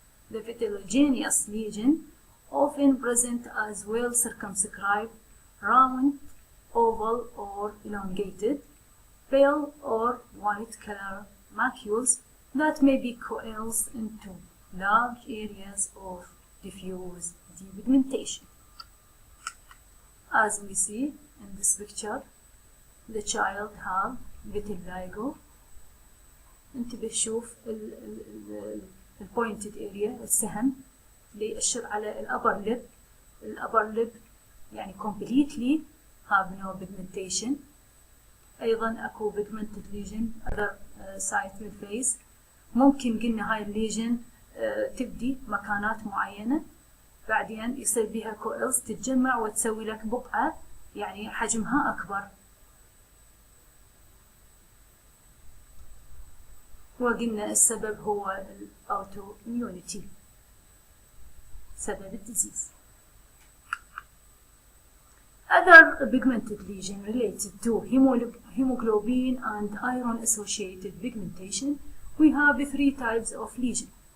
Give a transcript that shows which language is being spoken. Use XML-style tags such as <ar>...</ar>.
<en>The vitellogenous lesion often present as well circumscribed, round, oval or elongated, pale or white color macules that may be coalesced into large areas of diffuse depigmentation. As we see in this picture, the child have vitiligo.</en> <ar>انتبه شوف ال pointed area، السهم اللي يأشر على الأبر lip يعني</ar> <en>completely have no pigmentation.</en> <ar>أيضا أكو</ar> <en>pigmented lesion other side</en> <ar>من الفيس. ممكن قلنا هاي الليجن تبدي مكانات معينة، بعدين يصير بها كويلز تتجمع وتسوي لك بقعة يعني حجمها أكبر. وقلنا السبب هو الأوتو إميونيتي، سبب الديزيز.</ar> <en>Other pigmented lesion related to hemoglobin and iron associated pigmentation, we have 3 types of lesion.</en>